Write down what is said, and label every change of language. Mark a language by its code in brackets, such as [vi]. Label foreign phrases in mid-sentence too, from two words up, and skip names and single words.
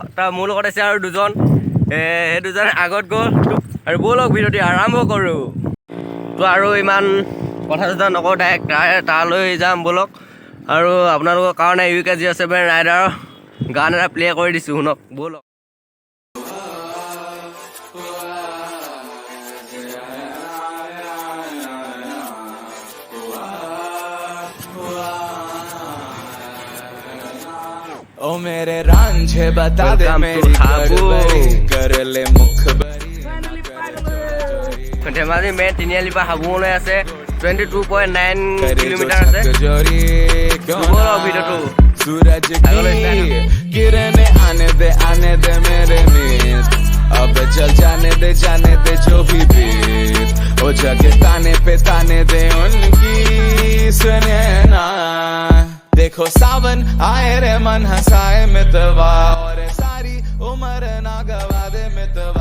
[as] তাৰ মোৰ লগত আছে আৰু দুজন, সেই দুজন আগত গ'ল। আৰু ব'লক ভিডিঅ'টি আৰম্ভ কৰোঁ। তো আৰু ইমান কথা চথা নকওঁ, ডাইৰেক্ট তালৈ যাম ব'লক। আৰু আপোনালোকৰ কাৰণে UK07 ৰাইডাৰৰ গান এটা প্লে' কৰি দিছোঁ, শুনক ব'লক। [hi] ओ मेरे रांझे बता दे मेरी गड़बड़ी कर ले मुखबरी। [as] ধেমাজি মেইন তিনিআলিৰ পৰা হাবুঙলৈ আছে 22.9 কিলোমিটাৰ আছে। ভিডিঅ'টো [hi] सूरज की किरण आने दे मेरे मीत, अब चल जाने दे जो भी बीत। ओ जगह ताने दे उनकी सुने ना। देखो सावन आए रे मन हंसाए मितवा, और सारी उम्र ना गवा दे मितवा।